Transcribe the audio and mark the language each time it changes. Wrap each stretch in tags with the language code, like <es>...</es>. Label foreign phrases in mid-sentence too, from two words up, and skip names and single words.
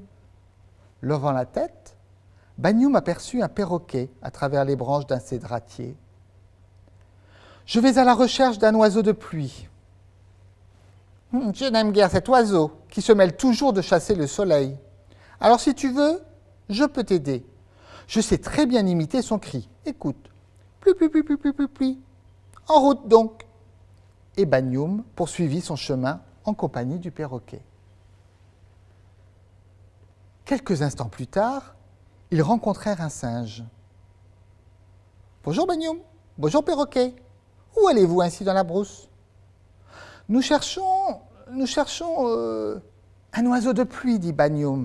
<fr>Levant la tête, Banyoum aperçut un perroquet à travers les branches d'un cédratier. « Je vais à la recherche d'un oiseau de pluie. »« Je n'aime guère cet oiseau qui se mêle toujours de chasser le soleil. Alors si tu veux, je peux t'aider. Je sais très bien imiter son cri. Écoute. Pli, pli, pli, pli, pli, pli, pli. En route donc !» Et Banyoum poursuivit son chemin en compagnie du perroquet. Quelques instants plus tard, ils rencontrèrent un singe. « Bonjour Banyoum, bonjour perroquet. Où allez-vous ainsi dans la brousse ?»« Nous cherchons un oiseau de pluie, dit Banyoum.</fr>